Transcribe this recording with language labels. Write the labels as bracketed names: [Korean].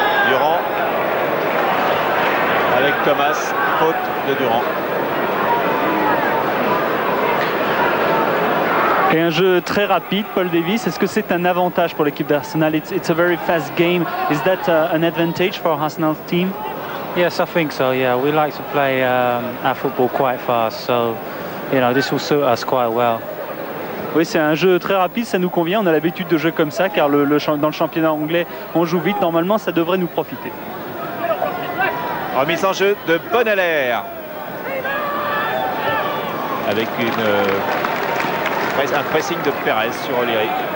[French] Durand avec Thomas, faute de Durand. Et un jeu très rapide, Paul Davis. Est-ce que c'est un avantage pour l'équipe d'Arsenal? [English] It's a very fast game. Is that an advantage for Arsenal's team? Yes, I think so. Yeah, we like to play our football quite fast, so this will suit us quite well. [French] Oui, c'est un jeu très rapide, ça nous convient. On a l'habitude de jeux comme ça, car dans le championnat anglais, on joue vite. Normalement, ça devrait nous profiter. Remise en jeu de Bonaler. Avec un pressing de Pérez sur O'Leary.